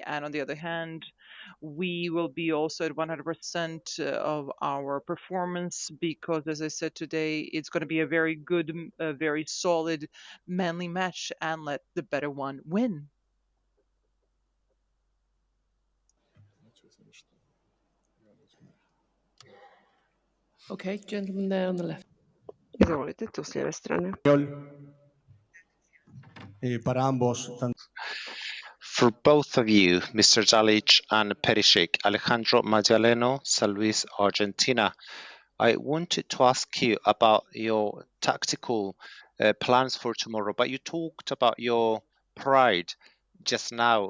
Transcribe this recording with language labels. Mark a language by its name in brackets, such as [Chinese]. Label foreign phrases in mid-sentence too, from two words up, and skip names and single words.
[English] And on the other hand, we will be also at 100% of our performance because, as I said today, it's going to be a very good, very solid, manly match, and let the better one win. Okay, gentleman there on the left. [Croatian] Izvolite, tu s lijeve strane. [Spanish] Para ambos, [English] For both of you, Mr. Dalic and PERIŠIČ, Alejandro Magdaleno, San Luis, Argentina, I wanted to ask you about your tactical plans for tomorrow, but you talked about your pride just now.